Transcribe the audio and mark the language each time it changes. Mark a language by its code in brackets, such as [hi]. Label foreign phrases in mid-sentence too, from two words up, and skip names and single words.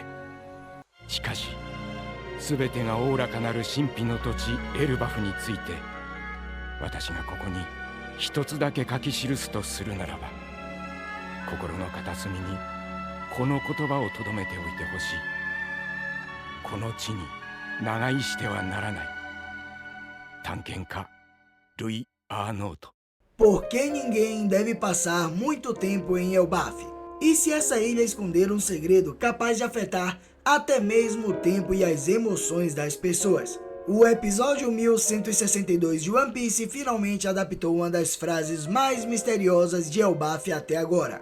[ja] しかし全てがおおらかなる神秘の土地エルバフについて、私がここに一つだけ書き記すとするならば、心の片隅にこの言葉をとどめておいてほしい。この地に長居してはならない。探検家ルイ・アーノート。 [pt] Por que ninguém deve passar muito tempo em Elbaf? E se essa ilha esconder um segredo capaz de afetar até mesmo o tempo e as emoções das pessoas? O episódio 1162 de One Piece finalmente adaptou uma das frases mais misteriosas de Elbaf até agora.